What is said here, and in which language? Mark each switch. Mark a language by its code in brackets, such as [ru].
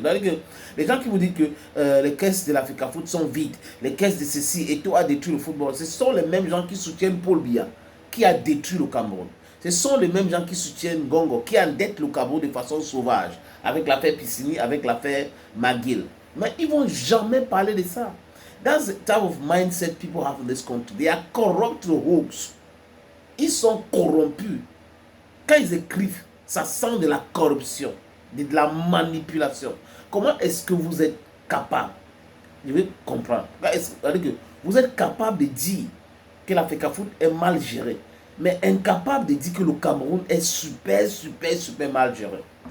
[fr] Donc, les gens qui vous disent que les caisses de l'Africa Foot sont vides, les caisses de ceci et tout a détruit le football, ce sont les mêmes gens qui soutiennent Paul Biya, qui a détruit le Cameroun. Ce sont les mêmes gens qui soutiennent Gongo, qui endettent le Cameroun de façon sauvage, avec l'affaire Piscini, avec l'affaire McGill. Mais ils ne vont jamais parler de ça. [en] That's the type of mindset people have in this country. They are corrupt hoax. [fr] Ils sont corrompus. Quand ils écrivent, ça sent de la corruption, de la manipulation. Comment est-ce que vous êtes capable? Je vais comprendre. Vous êtes capable de dire que l'Africa Foot est mal géré, mais incapable de dire que le Cameroun est super mal géré.